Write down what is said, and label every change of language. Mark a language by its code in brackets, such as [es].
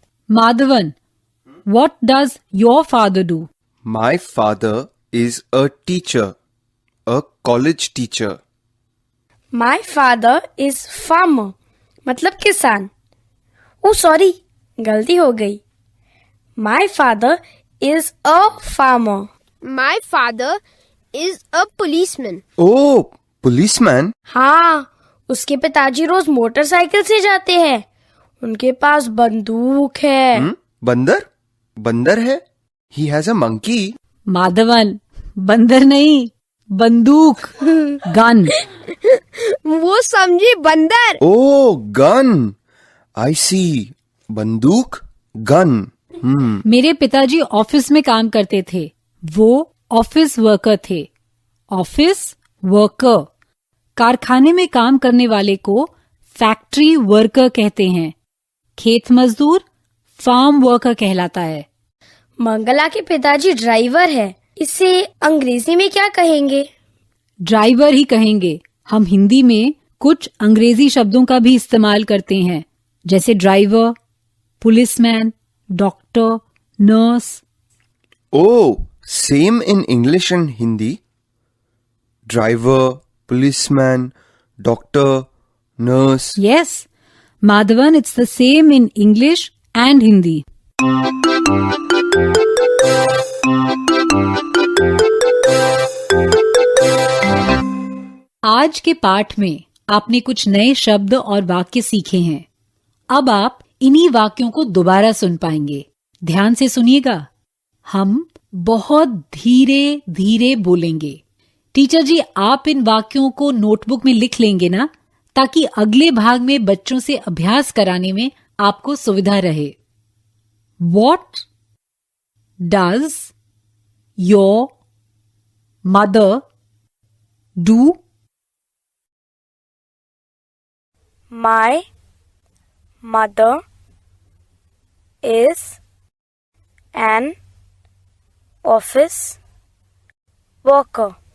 [en] Madhavan, what does your father do? My father is a teacher, a college teacher. My father is farmer, [hi] मतलब किसान। [en] oh sorry, [hi] गलती हो गई। [en] My father is a farmer. My father is a policeman. Oh, policeman? [hi] हाँ, उसके पिताजी रोज motorcycle से जाते हैं। उनके पास बंदूक है। बंदर है? [en] He has a monkey. [hi] Madhavan, बंदर नहीं, बंदूक, गन। वो समझी बंदर। [en] Oh, gun. I see. बंदूक, gun. [hi] मेरे पिताजी ऑफिस में काम करते थे। वो ऑफिस वर्कर थे। ऑफिस वर्कर, कारखाने में काम करने वाले को फैक्ट्री वर्कर कहते हैं। खेत मजदूर फार्म वर्कर कहलाता है। मंगला के पिताजी ड्राइवर है। इसे अंग्रेजी में क्या कहेंगे? ड्राइवर ही कहेंगे। हम हिंदी में कुछ अंग्रेजी शब्दों का भी इस्तेमाल करते हैं, जैसे driver, policeman, doctor, nurse. [en] Oh, same in English and Hindi? Driver, policeman, doctor, nurse. Yes, Madhavan, it's the same in English and Hindi. [hi] आज के पाठ में आपने कुछ नए शब्द और वाक्य सीखे हैं। अब आप इन्हीं वाक्यों को दोबारा सुन पाएंगे। ध्यान से सुनिएगा। हम बहुत धीरे धीरे बोलेंगे। टीचर जी, आप इन वाक्यों को नोटबुक में लिख लेंगे ना, ताकि अगले भाग में बच्चों से अभ्यास कराने में आपको सुविधा रहे। [en] What does your mother do? My mother is an office worker.